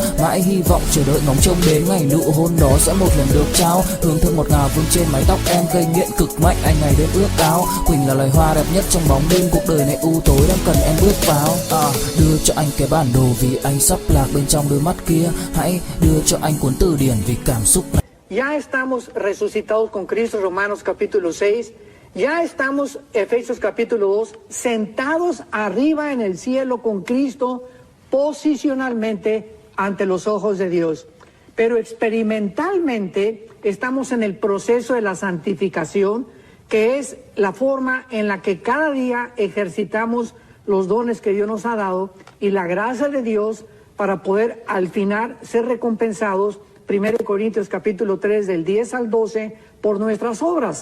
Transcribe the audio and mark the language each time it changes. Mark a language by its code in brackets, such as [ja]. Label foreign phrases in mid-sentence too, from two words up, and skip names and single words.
[vi] Mãi hy vọng chờ đợi ngóng trông đến ngày nụ hôn đó sẽ một lần được trao. Hương thơm ngọt ngào vương trên mái tóc em gây nghiện cực mạnh, anh ngày đêm ước ao. Quỳnh là loài hoa đẹp nhất trong bóng đêm, cuộc đời này u tối đang cần em bước vào. Đưa cho anh cái bản đồ vì anh sắp lạc bên trong đôi mắt kia. Hãy đưa cho anh cuốn từ điển vì cảm xúc này. [es] Ya estamos resucitados con Cristo, Romanos capítulo 6. Ya estamos, Efesios capítulo 2, sentados arriba en el cielo con Cristo, posicionalmente ante los ojos de Dios. Pero experimentalmente estamos en el proceso de la santificación, que es la forma en la que cada día ejercitamos los dones que Dios nos ha dado y la gracia de Dios para poder al final ser recompensados, 1 Corintios capítulo 3 del 10 al 12, por nuestras obras.